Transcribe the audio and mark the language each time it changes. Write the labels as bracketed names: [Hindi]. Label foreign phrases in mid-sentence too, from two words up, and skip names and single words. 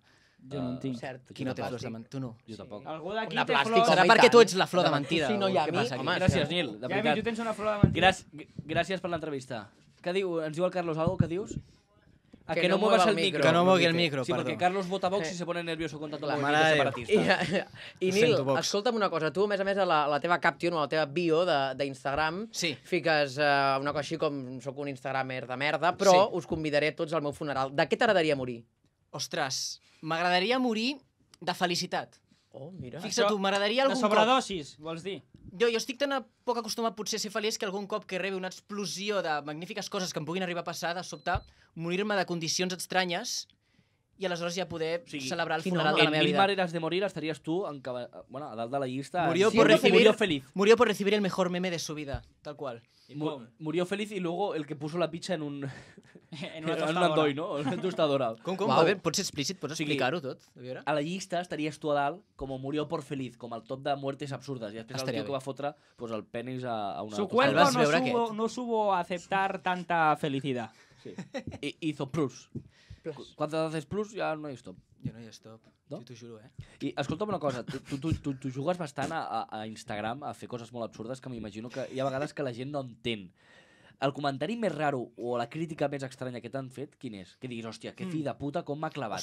[Catalan] Jo no en tinc. Cert. Qui no té flors de mentida? Tu no. Jo tampoc. Algú d'aquí Una té plàstica, flors... Serà home, i perquè tu tant. ets la flor de mentida. Sí, no, o i a què mi, passa aquí? home, Gràcies, Nil, de Ja, veritat. tu tens una flor de mentida. Gràcies per l'entrevista. Què diu? Ens diu el Carlos algo? Què dius? A [Spanish] Que que no no muevas mueva el el micro. micro. [Catalan] Que no mogui el micro, Sí, perdó. perquè Carlos vota Vox i [Spanish] se pone nervioso [Catalan] contra tot el Mare movimiento de Déu. separatista. I Ho Nil, sento, Vox. escolta'm una cosa, tu a més a la teva caption o la teva bio d'Instagram Sí. fiques una cosa així com soc un instagramer de merda, però Sí. us convidaré tots al meu funeral. De què t'agradaria morir? Ostres, m'agradaria morir de felicitat. Oh, mira. Fixa't tu, m'agradaria De algun cop... sobredosis, vols dir? Jo estic tan poc acostumat potser a ser feliç que algun cop que rebi una explosió de magnífiques coses que em puguin arribar a passar, de sobte, morir-me de condicions estranyes i aleshores ja poder Sí. celebrar el Quin funeral home. de la En meva 1000 vida. maneras de morir estaries tu a dalt de la llista. [Spanish] Murió por recibir- Murió feliz. Murió por recibir el mejor meme de su vida, tal cual. Murió feliz y luego el que puso la pizza en un... En una en un tostadora. andoi, no? En una tostadora. [Catalan] Com? Uau. A veure, pots ser explícit? Pots O sigui, explicar-ho tot? A veure. A la llista estaries tu a dalt com [Spanish] murió por feliz, [Catalan] com el top de muertes absurdes. I després Estaria el tio bé. que va fotre pues, el penis a una... [Spanish] Su [Catalan] El [Spanish] cuerpo [Catalan] vas [Spanish] no [Catalan] veure [Spanish] no supo aceptar tanta felicidad. Sí. Hizo plus. Cuando haces plus [Catalan] ja no hi [Spanish] stop. [Catalan] Jo no hi stop. No? T'ho juro, I escolta'm una cosa, tu jugues bastant a Instagram a fer coses molt absurdes que m'imagino que hi ha vegades que la gent no entén. El comentari més raro o la crítica més estranya que t'han fet, quin és? Que diguis, hòstia, que fill de puta, com m'ha clavat.